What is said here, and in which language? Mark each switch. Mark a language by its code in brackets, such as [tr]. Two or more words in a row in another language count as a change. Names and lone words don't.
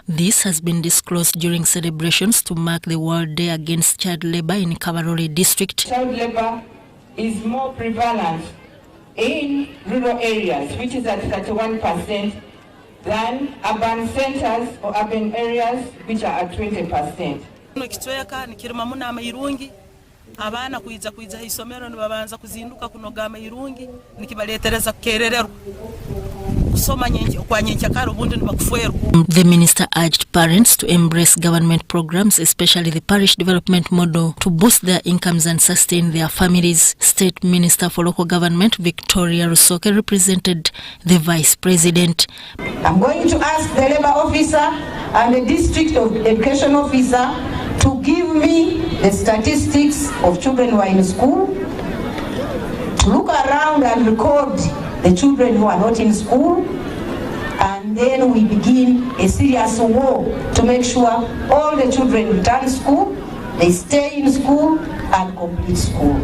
[en] This has been disclosed during celebrations to mark the World Day Against Child Labor in Kabarole district. Child labor is more prevalent in rural areas, which is at 31%, than urban centers or urban areas, which are at 20%. [ttj] Abana kuiza isomero nibabanza kuzinduka kunoga amayirungi nikibaletereza kukerererwa kusoma kwa nyenkyakaro ubundi nibakufwerwa. [en] The minister urged parents to embrace government programs, especially the parish development model, to boost their incomes and sustain their families. State Minister for Local Government Victoria Rusoke represented the Vice President. I'm going to ask the labor officer and the district of education officer to give me the statistics of children who are in school, to look around and record the children who are not in school, and then we begin a serious war to make sure all the children return school, they stay in school and complete school.